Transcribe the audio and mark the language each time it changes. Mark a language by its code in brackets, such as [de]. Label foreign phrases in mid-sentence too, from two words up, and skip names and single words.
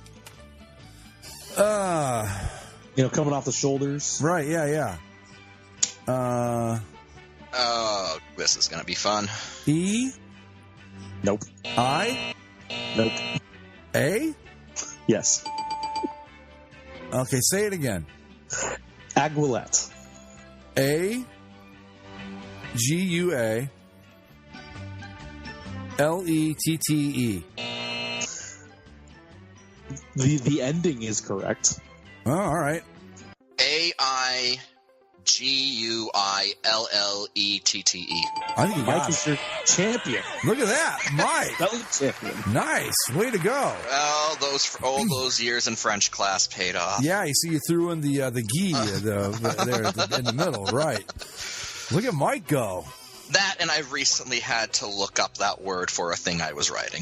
[en] Coming off the shoulders. Right, yeah. Oh, this is going to be fun. E? Nope. I? Nope. A? Yes. Okay, say it again. Aguilette. A-G-U-A-L-E-T-T-E. The ending is correct. Oh, all right. A-I-G-U-I-L-L-E-T-T-E. I think you got Mike is your champion. Look at that, Mike. That was champion. Nice. Way to go. Well, all those years in French class paid off. Yeah, you see you threw in the "gi" there in the middle, right? Look at Mike go. That, and I recently had to look up that word for a thing I was writing.